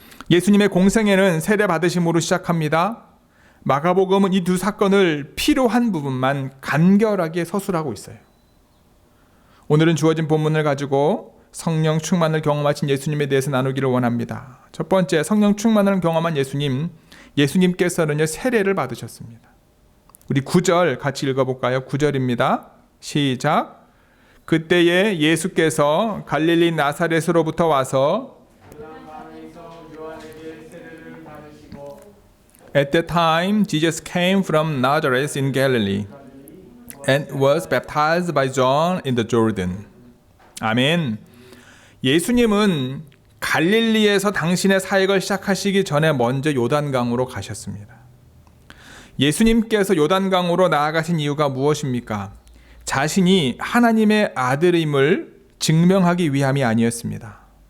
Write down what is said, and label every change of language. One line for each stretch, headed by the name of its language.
Korean: 예수님의 공생애는 세례 받으심으로 시작합니다. 마가복음은 이 두 사건을 필요한 부분만 간결하게 서술하고 있어요. 오늘은 주어진 본문을 가지고 성령 충만을 경험하신 예수님에 대해서 나누기를 원합니다. 첫 번째, 성령 충만을 경험한 예수님께서는요, 세례를 받으셨습니다. 우리 9절 같이 읽어볼까요? 9절입니다. 시작. 그때에 예수께서 갈릴리 나사렛으로부터 와서
English: At that time, Jesus came from Nazareth in Galilee and was baptized by John in the Jordan.
Korean: 아멘. 예수님은 갈릴리에서 당신의 사역을 시작하시기 전에 먼저 요단강으로 가셨습니다. 예수님께서 요단강으로 나아가신 이유가 무엇입니까? 자신이 하나님의 아들임을 증명하기 위함이 아니었습니다.